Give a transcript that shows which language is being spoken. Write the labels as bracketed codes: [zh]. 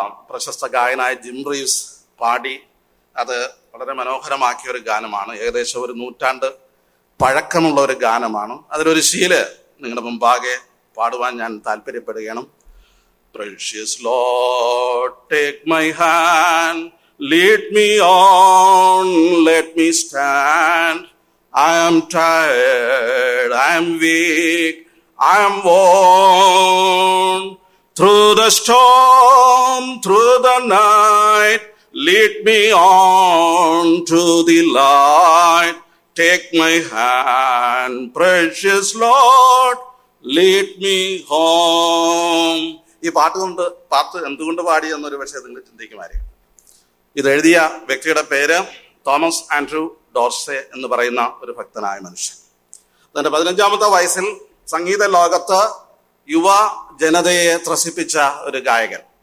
[ml] പ്രശസ്ത ഗായകനായ gym Reeves പാടി അത് വളരെ മനോഹരമാക്കിയ ഒരു ഗാനമാണ്. ഏകദേശം ഒരു 100 നൂറ്റാണ്ട് പഴക്കമുള്ള ഒരു ഗാനമാണ്. അതിലൊരു ശീല് നിങ്ങളുടെ മുമ്പാകെ പാടുവാൻ ഞാൻ താല്പര്യപ്പെടുകയാണ്. [en] Precious Lord, take my hand, lead me on, let me stand. I am tired, I am weak, I am worn. Through the storm, through the night, lead me on to the light. Take my hand, precious Lord, lead me home. [ml] ഈ പാട്ട് എന്തുകൊണ്ട് പാടി എന്നൊരു പക്ഷേ നിങ്ങൾ ചിന്തിക്കുമായിരിക്കും. ഇതെഴുതിയ വ്യക്തിയുടെ പേര് Thomas Andrew Dorsey എന്ന് പറയുന്ന ഒരു ഭക്തനായ മനുഷ്യൻ. തന്റെ 15-ാമത്തെ വയസ്സിൽ സംഗീത ലോകത്ത് യുവ ജനതയെ ത്രസിപ്പിച്ച ഒരു ഗായകൻ.